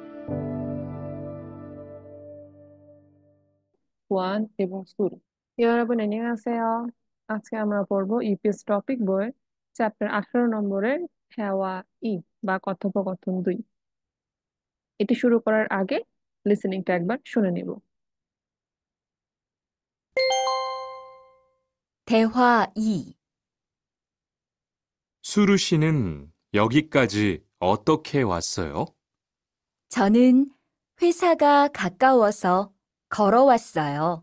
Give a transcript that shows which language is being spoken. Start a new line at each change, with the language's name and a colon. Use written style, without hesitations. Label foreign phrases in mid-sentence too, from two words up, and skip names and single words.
Bangla: ওয়ান এবং শুরু।
Korean: 여러분 안녕하세요.
Bangla: আজকে আমরা পড়বো ইপিএস টপিক বই চ্যাপ্টার 18 নম্বরের হেওয়া ই বা কথোপকথন 2। এটি শুরু করার আগে লিসেনিংটা একবার শুনে নিব।
Korean: 대화 2. 수루 씨는 여기까지 어떻게 왔어요? 저는 회사가 가까워서 걸어왔어요.